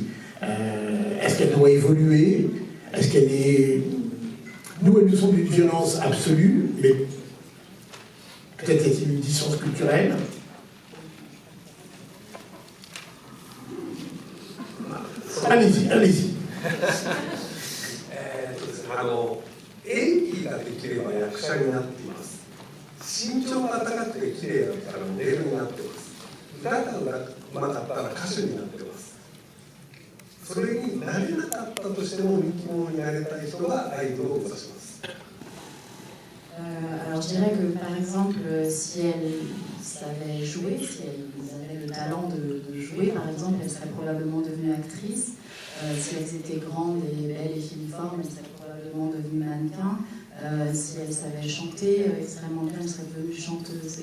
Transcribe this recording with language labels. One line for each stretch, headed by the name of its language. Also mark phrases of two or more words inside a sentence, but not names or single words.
French: Est-ce qu'elle doit évoluer? Est-ce qu'elle est... Nous, elle nous semble d'une violence absolue, mais peut-être y a-t-il une distance culturelle? Allez-y, allez-y.
Japanese: 演技ができれば役者になっています。身長が高くて綺麗だったらモデルになってます。歌がうまかったら歌手になってます。それになれなかったとしても人気者になりたい人がアイドルを目指します。
French: Alors je dirais que par exemple, si elles savaient jouer, si elles avaient le talent de jouer, par exemple, elles seraient probablement devenues actrices. Si elles étaient grandes et belles et filiformes, elles seraient probablement devenues mannequins. Si elles savaient chanter extrêmement bien, elles seraient devenues chanteuses.